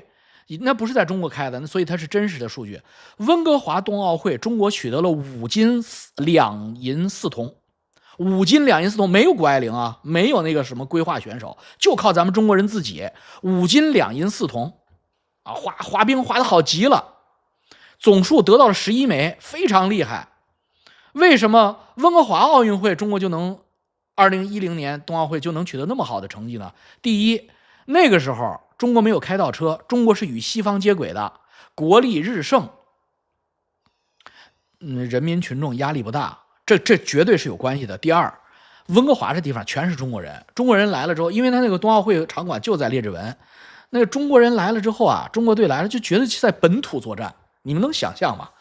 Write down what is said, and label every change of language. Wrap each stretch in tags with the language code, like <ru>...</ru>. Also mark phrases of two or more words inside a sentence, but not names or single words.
<zh>那不是在中国开的，所以它是真实的数据。温哥华冬奥会，中国取得了5金2银4铜，5金2银4铜，没有谷爱凌啊，没有那个什么规划选手，就靠咱们中国人自己，5金2银4铜啊，滑冰滑得好极了，总数得到了11枚，非常厉害。为什么温哥华奥运会中国就能2010年冬奥会就能取得那麼好的成绩呢？第一，那個時候中國沒有開倒車，中國是與西方接軌的，國力日盛，人民群眾壓力不大，這絕對是有關係的。第二，溫哥華這地方全是中國人，中國人來了之後，因為他那個冬奧會場館就在列治文，那個中國人來了之後啊，中國隊來了就覺得在本土作戰，你們能想象嗎？</zh>